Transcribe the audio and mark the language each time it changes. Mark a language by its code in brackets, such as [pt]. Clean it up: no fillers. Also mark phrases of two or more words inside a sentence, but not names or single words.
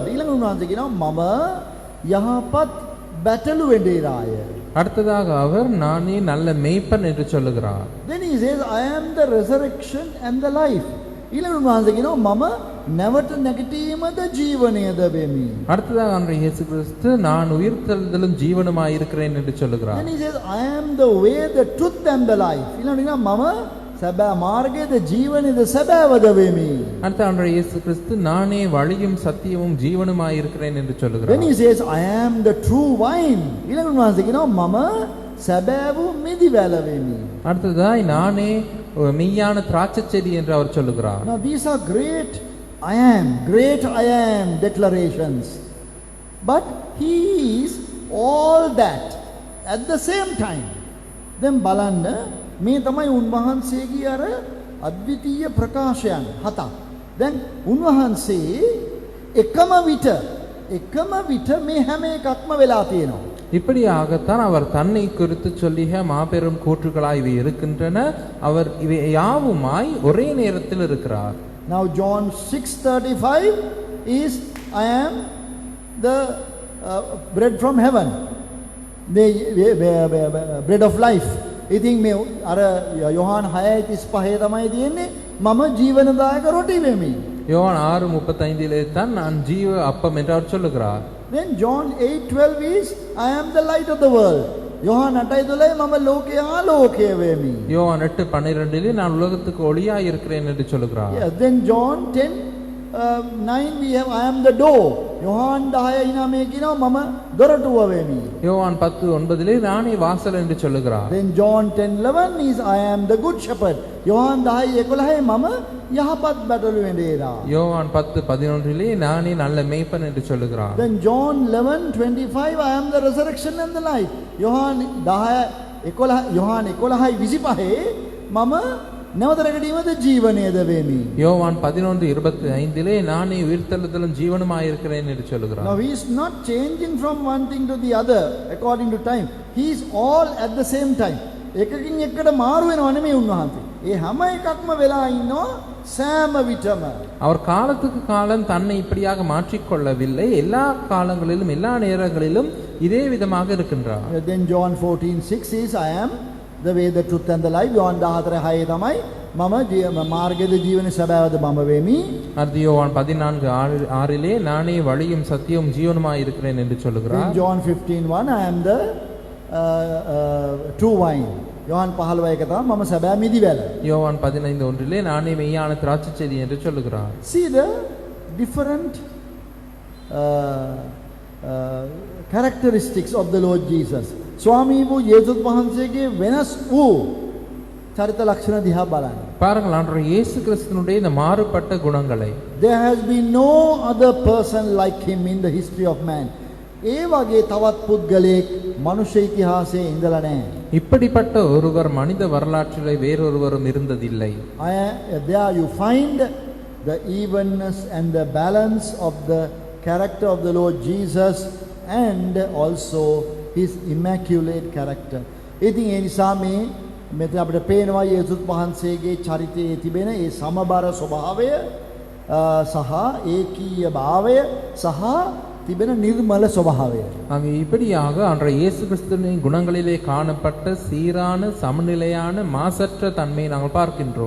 [si] ඊළඟ උන්වහන්සේ කියනවා මම යහපත් බැටළු වෙඬේරාය. [ta] அடுத்ததாக அவர் நானே நல்ல மேய்ப்பன் என்று சொல்லுகிறார். [en] Then he says, I am the resurrection and the life. [si] ඊළඟ උන්වහන්සේ කියනවා මම නැවත නැගිටීමද ජීවනයද වෙමි. [ta] அடுத்ததாக ஆண்டவர் இயேசு கிறிஸ்து நான் உயிர்த்தெழுதலும் ஜீவனுமாய் இருக்கிறேன் என்று சொல்லுகிறார். [en] Then he says, I am the way, the truth and the life. [si] ඊළඟ කියනවා මම සැබෑ මාර්ගයේද ජීවනයේද සැබෑවද වෙමි. [ta] அடுத்த ஆண்டவர் இயேசு கிறிஸ்து நானே வழியும் சத்தியமும் ஜீவனுமாய் இருக்கிறேன் என்று [en] Then [ta] சொல்லுகிறார். [en] he says, I am the true wine. [si] ඊළඟ උන්වහන්සේ කියනවා මම සැබෑ වූ මිදිවැල වෙමි. [ta] அடுத்ததாய் நானே மெய்யான திராட்சைச் செடி என்று அவர் சொல்லுகிறார். [en] Now these are great I am declarations. But he is all that at the same time. [si] Then බලන්න මේ තමයි උන්වහන්සේගේ අර අද්විතීය ප්‍රකාශයන් හතක්. දැන් උන්වහන්සේ එකම විට මේ හැම එකක්ම වෙලා තියෙනවා. [ta] இப்படியாகத்தான் அவர் தன்னை குறித்து சொல்லிய மாபெரும் கூற்றுகளாய் இவை இருக்கின்றன. அவர் இவை யாவுமாய் ஒரே நேரத்தில் இருக்கிறார். [en] Now John 6:35 is I am the bread from heaven, the bread of life. [si] ඉතින් මේ අර යොහාන් 6:35 තමයි තියෙන්නේ මම ජීවනදායක රොටි වෙමි. [ta] யோவான் 6:35 தான் நான் ஜீவ அப்பம் என்று அவர் சொல்லுகிறார். [en] Then John 8:12 is I am the light of the world. [si] யோவான் 8:12 මම ලෝකයේ ආලෝකය වෙමි. [ta] யோவான் 8:12 நான் உலகத்துக்கு ஒளியாய் இருக்கிறேன் என்று சொல்லுகிறார். [en] Yes, then John 10:9 we have I am the door. [si] யோவான் 10:9 කියනවා මම දොරටුව වෙමි. [ta] யோவான் 10:9 நானே வாசல் என்று சொல்லுகிறார். [en] Then John 10:11 is I am the good shepherd. [si] யோவான் 10:11 මම යහපත් බැටළු වෙඬේරා. [ta] யோவான் 10:11 நானே நல்ல மேய்ப்பன் என்று சொல்லுகிறார். [en] Then John 11:25 I am the resurrection and the life. [si] யோவான் 11:25 මම නැවත නැගීමද ජීවනයද වෙමි. [ta] யோவான் 11:25 நானே உயிர்த்தெழுதலும் ஜீவனுமாய் இருக்கிறேன் என்று சொல்லுகிறார். [en] Now he is not changing from one thing to the other according to time. He is all at the same time. [si] එකකින් එකට මාරු වෙනව නෙමෙයි උන්වහන්සේ. ඒ හැම එකක්ම වෙලා ඉන්නවා සෑම විටම. [ta] அவர் காலத்துக்கு காலம் தன்னை இப்படியாக மாற்றிக்கொள்ளவில்லை. எல்லா காலங்களிலும் எல்லா நேரங்களிலும் இதே விதமாக இருக்கின்றார். [en] Then John 14:6 is I am the way, the truth and the life. [si] யோவான் 14:6 තමයි මම මාර්ගයේද ජීවනයේ සැබෑවද මම වෙමි. [ta] அடுத்து யோவான் 14:6 நானே வழியும் சத்தியமும் ஜீவனுமாய் இருக்கிறேன் என்று சொல்லுகிறார். [en] Then John 15:1 I am the true wine. [si] யோவான் 15:1 තමයි මම සැබෑ මිදිවැල. [ta] யோவான் 15:1 நானே மெய்யான திராட்சைச் செடி என்று சொல்லுகிறார். [en] See the different characteristics of the Lord Jesus. [si] ස්වාමී වූ යේසුස් වහන්සේගේ වෙනස් වූ චරිත ලක්ෂණ දිහා බලන්න. [ta] பாருங்கள் ஆண்டவர் இயேசு கிறிஸ்துவினுடைய இந்த மாறுபட்ட குணங்களை. [en] There has been no other person like him in the history of man. [si] ඒ වගේ තවත් පුද්ගලයෙක් මනුෂ්‍ය ඉතිහාසයේ ඉඳලා නැහැ. [ta] இப்படிப்பட்ட ஒருவர் மனித வரலாற்றிலே வேறொருவரும் இருந்ததில்லை. [en] There you find the evenness and the balance of the character of the Lord Jesus and also his immaculate character. [si] ඉතින් ඒ නිසා මෙතන අපිට පේනවා යේසුස් වහන්සේගේ චරිතයේ තිබෙන ඒ සමබර ස්වභාවය සහ ඒකීය භාවය සහ තිබෙන නිර්මල ස්වභාවය. [ta] அங்கே இப்படியாக ஆண்டவர் இயேசு கிறிஸ்துவின் குணங்களிலே காணப்பட்ட சீரான சமநிலையான மாசற்ற தன்மையை நாங்கள் பார்க்கின்றோம்.